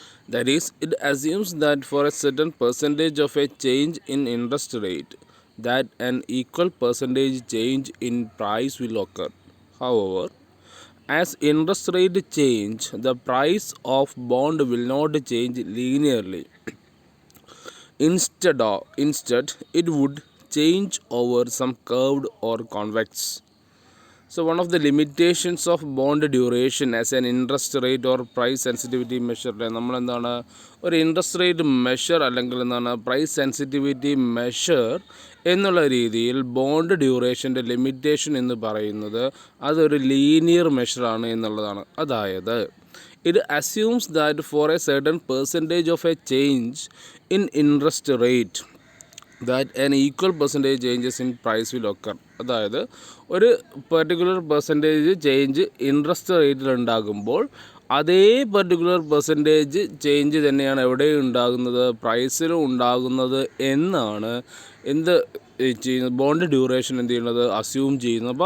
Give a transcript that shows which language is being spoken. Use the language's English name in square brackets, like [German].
[English] That is, it assumes that for a certain percentage of a change in interest rate, that an equal percentage change in price will occur. However, as interest rate change, the price of bond will not change linearly. Instead, it would change over some curved or convex. So one of the limitations of bond duration as an interest rate or price sensitivity measure, [Malayalam] നമ്മൾ എന്താണ് ഒരു interest rate measure അല്ലെങ്കിൽ എന്താണ് price sensitivity measure എന്നുള്ള രീതിയിൽ bond ഡ്യൂറേഷൻ്റെ limitation എന്ന് പറയുന്നത് അതൊരു ലീനിയർ മെഷറാണ് എന്നുള്ളതാണ്. അതായത് [English] it assumes that for a certain percentage of a change in interest rate that an equal percentage changes in price will occur. [Malayalam] അതായത് ഒരു പെർട്ടിക്കുലർ പെർസെൻറ്റേജ് ചേഞ്ച് ഇൻട്രസ്റ്റ് റേറ്റിൽ ഉണ്ടാകുമ്പോൾ അതേ പെർട്ടിക്കുലർ പെർസെൻറ്റേജ് ചേഞ്ച് തന്നെയാണ് എവിടെ ഉണ്ടാകുന്നത്, പ്രൈസിലും ഉണ്ടാകുന്നത് എന്നാണ് എന്ത് ചെയ്യുന്നത്, ബോണ്ട് ഡ്യൂറേഷൻ എന്ത് ചെയ്യുന്നത്, അസ്യൂം ചെയ്യുന്നത്.